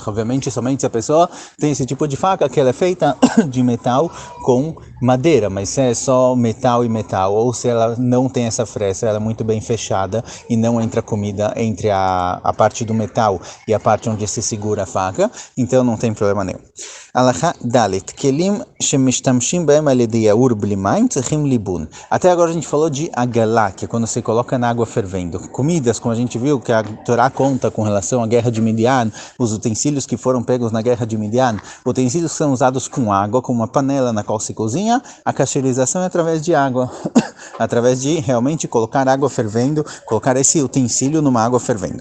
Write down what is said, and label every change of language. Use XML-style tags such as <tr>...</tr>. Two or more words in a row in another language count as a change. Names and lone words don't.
<pt>Obviamente, somente se a pessoa tem esse tipo de faca que ela é feita de metal com madeira, mas se é só metal e metal, ou se ela não tem essa fresta, ela é muito bem fechada e não entra comida entre a parte do metal e a parte onde se segura a faca, então não tem problema nenhum.</pt> <he>הלכה דלת, כלים שמשתמשים בהם על ידי יאור בלי מים צריכים ליבון.</he> <pt>Até agora a gente falou de agalá, que é quando você coloca na água fervendo. Comidas, como a gente viu, que a Torá conta com relação à guerra de Midian, os utensílios que foram pegos na guerra de Midian, utensílios que são usados com água, com uma panela na qual se cozinha, a kasheirização é através de água, através de realmente colocar água fervendo, colocar esse utensílio numa água fervendo.</pt>